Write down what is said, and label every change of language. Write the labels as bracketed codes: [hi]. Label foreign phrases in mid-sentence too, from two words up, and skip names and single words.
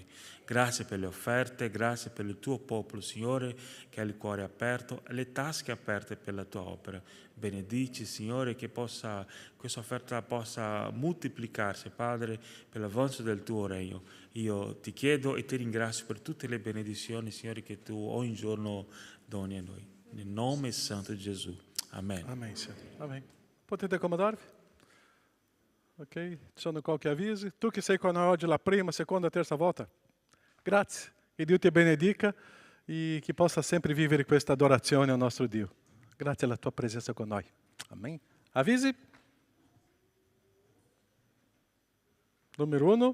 [it] Grazie per le offerte, grazie per il Tuo popolo, Signore, che ha il cuore aperto e le tasche aperte per la Tua opera. Benedici, Signore, che questa offerta possa moltiplicarsi, Padre, per l'avanzo del Tuo regno. Io ti chiedo e ti ringrazio per tutte le benedizioni, Signore, che Tu ogni giorno doni a noi. Nel nome santo di Gesù. Amen. [pt] Amém, Senhor. Amém. [it] Potete accomodarvi? Ok? Ci sono qualche avvisi? Tu che sei con noi oggi la prima, seconda, terza volta, grazie. Che Dio ti benedica e che possa sempre vivere questa adorazione al nostro Dio. Grazie alla tua presenza con noi. Amém. Avvisi? Numero 1.